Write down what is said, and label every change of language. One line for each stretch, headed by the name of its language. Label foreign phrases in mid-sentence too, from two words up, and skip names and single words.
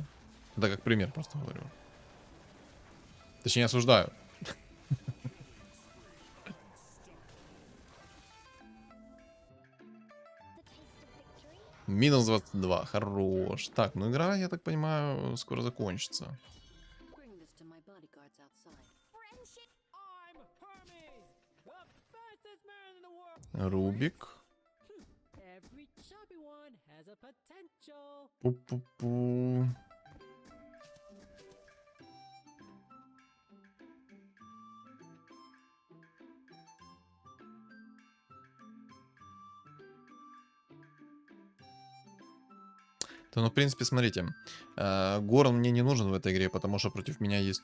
Russian: Да как пример просто говорю. Точнее, осуждаю. Минус 22. Хорош. Так, ну игра, я так понимаю, скоро закончится. Рубик. Пу-пу-пу. Да, ну, в принципе, смотрите. Горн мне не нужен в этой игре, потому что против меня есть...